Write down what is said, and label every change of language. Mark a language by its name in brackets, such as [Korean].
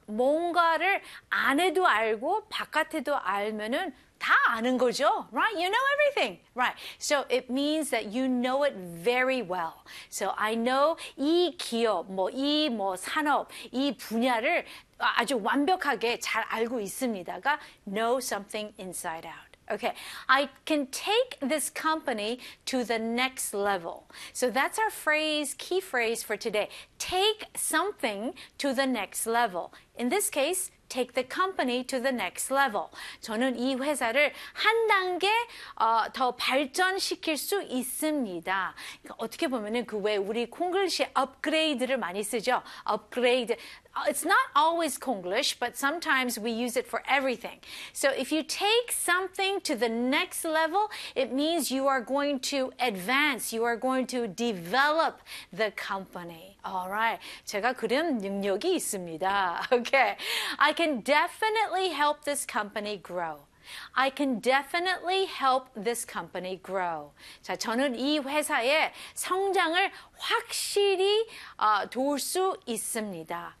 [Korean] 뭔가를 안에도 알고 바깥에도 알면은 다 아는 거죠? [English] Right? You know everything. Right. So it means that you know it very well. So I know [Korean] 이 기업, 뭐 산업, 이 분야를 아주 완벽하게 잘 알고 있습니다가 [English] know something inside out. Okay, I can take this company to the next level. So that's our phrase, key phrase for today. Take something to the next level. In this case, take the company to the next level. [Korean] 저는 이 회사를 한 단계 더 발전시킬 수 있습니다. 그러니까 어떻게 보면은 그 외 우리 콩글리시 업그레이드를 많이 쓰죠. [English] Upgrade. It's not always Konglish, but sometimes we use it for everything. So if you take something to the next level, it means you are going to advance, you are going to develop the company. All right. [Korean] 제가 그런 능력이 있습니다. [English] Okay. I can definitely help this company grow. I can definitely help this company grow. [Korean] 자, 저는 이 회사의 성장을 확실히 도울 수 있습니다.